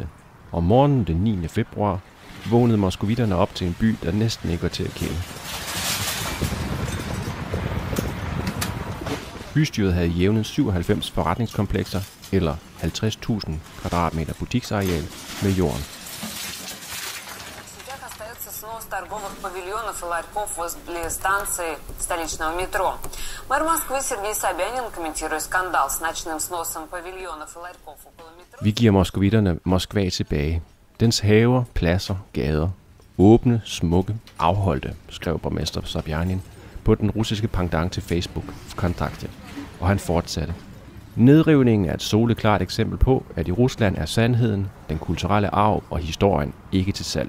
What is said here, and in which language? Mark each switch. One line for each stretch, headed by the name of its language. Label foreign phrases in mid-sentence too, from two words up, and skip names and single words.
Danish: Om morgenen den 9. februar vågnede moskovitterne op til en by, der næsten ikke var til at kende. Bystyret havde jævnet 97 forretningskomplekser, eller 50.000 kvadratmeter butiksareal med jorden.
Russian: Торговых павильонов и ларьков возле станции столичного метро. Мэр Москвы Сергей Собянин, комментируя скандал с ночным сносом павильонов и ларьков около метро.
Danish: Vi giver moskovitterne Moskva tilbage. Dens haver, pladser, gader. Åbne, smukke, afholdte, skrev borgmester Sobjanin på den russiske pendant til Facebook, Kontakte. Og han fortsatte. Nedrivningen er et soleklart eksempel på, at i Rusland er sandheden, den kulturelle arv og historien ikke til salg.